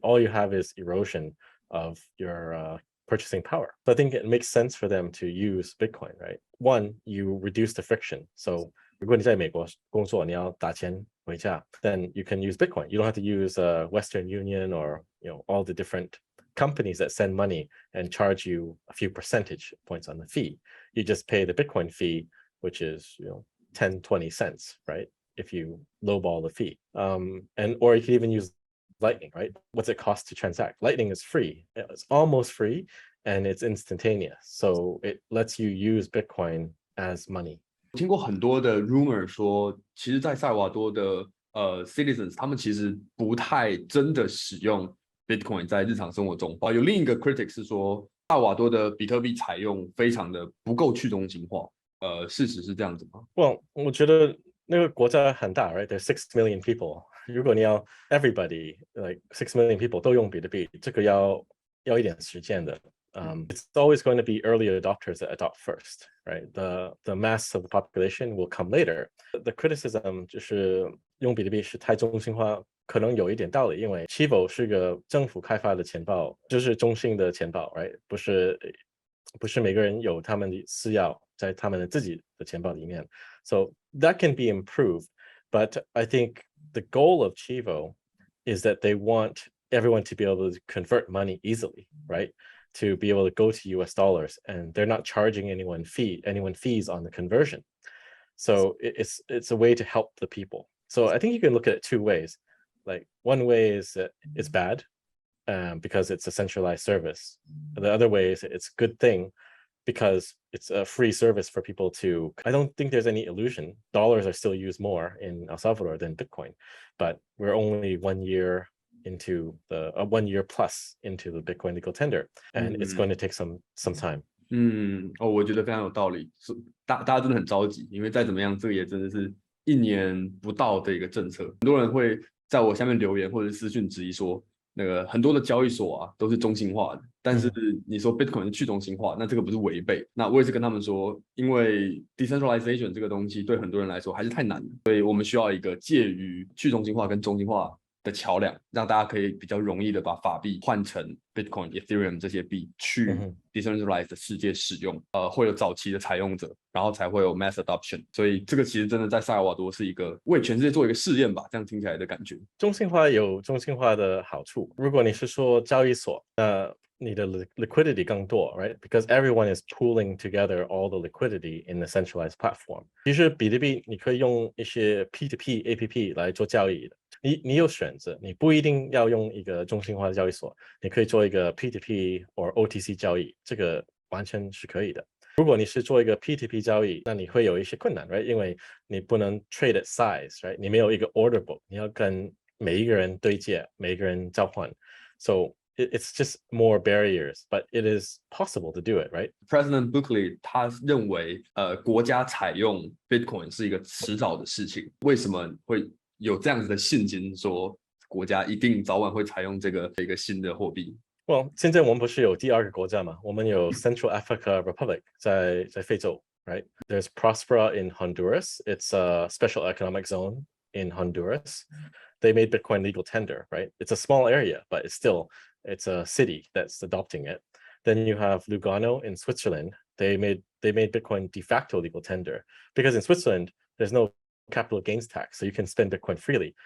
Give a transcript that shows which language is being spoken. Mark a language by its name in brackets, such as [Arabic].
[English] All you have is erosion of your purchasing power. So I think it makes sense for them to use Bitcoin, right? One, you reduce the friction. So [Chinese] 如果你在美国工作，你要打钱回家 [English] then you can use Bitcoin. You don't have to use Western Union or all the different companies that send money and charge you a few percentage points on the fee. You just pay the Bitcoin fee, which is 10, 20 cents, right? If you lowball the fee. Or you can even use Lightning, right? What's it cost to transact? Lightning is free. It's almost free and it's instantaneous. So it lets you use Bitcoin as money. [Chinese] 听过很多的 rumor 说，其实，在萨尔瓦多的citizens， 他们其实不太真的使用 Bitcoin 在日常生活中。有另一个 critic 是说，萨尔瓦多的比特币采用非常的不够去中心化。事实是这样子吗？ [English] Well， [Chinese] 我觉得那个国家很大 [English] ，right? There's 6 million people. [Chinese] 如果你要 [English] everybody like 6 million people [Chinese] 都用比特币，这个要一点时间的。 [English] It's always going to be early adopters that adopt first, right? The mass of the population will come later. The criticism [Chinese] 就是用比特币是太中心化，可能有一点道理，因为 Chivo 是个政府开发的钱包，就是中性的钱包 ，right？不是每个人有他们的私钥在他们的自己的钱包里面。 [English] So that can be improved, but I think the goal of Chivo is that they want everyone to be able to convert money easily, right? To be able to go to US dollars, and they're not charging anyone fees on the conversion. So it's a way to help the people. So I think you can look at it two ways. Like one way is that it's bad because it's a centralized service. The other way is it's a good thing because it's a free service for people to. I don't think there's any illusion. Dollars are still used more in El Salvador than Bitcoin, but we're only 1 year into the 1 year plus into the Bitcoin legal tender, and it's going to take some time. [Chinese] 我觉得非常有道理。大家真的很着急，因为再怎么样，这个也真的是1年不到的一个政策。很多人会在我下面留言或者私讯质疑说，那个很多的交易所啊都是中心化的，但是你说 Bitcoin 是去中心化，那这个不是违背？那我也是跟他们说，因为 decentralization 这个东西对很多人来说还是太难了，所以我们需要一个介于去中心化跟中心化的桥梁，让大家可以比较容易的把法币换成 Bitcoin、Ethereum 这些币去 decentralized 的世界使用。会有早期的采用者，然后才会有 mass adoption。所以这个其实真的在萨尔瓦多是一个为全世界做一个试验吧，这样听起来的感觉。中心化有中心化的好处。如果你是说交易所，你的 liquidity 更多 ，right? [English] Because everyone is pooling together all the liquidity in the centralized platform. [Chinese] 其实比特币你可以用一些 P2P APP 来做交易的。你有选择，你不一定要用一个中心化的交易所，你可以做一个 P2P 或 OTC 交易，这个完全是可以的。如果你是做一个 P2P 交易，那你会有一些困难 ，right？ 因为你不能 [English] trade at size， [Chinese] right？ 你没有一个 order book， 你要跟每一个人对接，每一个人交换。 [English] So it's just more barriers, but it is possible to do it, right? [Chinese] President Buckley 他认为，国家采用 Bitcoin 是一个迟早的事情。为什么会有这样子的信心，说国家一定早晚会采用这个一个新的货币？Well， 现在我们不是有第二个国家嘛？我们有 Central Africa Republic 在非洲 ，right? [English] There's Prospera in Honduras. It's a special economic zone in Honduras. They made Bitcoin legal tender, right? It's a small area, but it's a city that's adopting it. Then you have Lugano in Switzerland. They made Bitcoin de facto legal tender because in Switzerland there's no capital gains tax, so you can spend Bitcoin freely.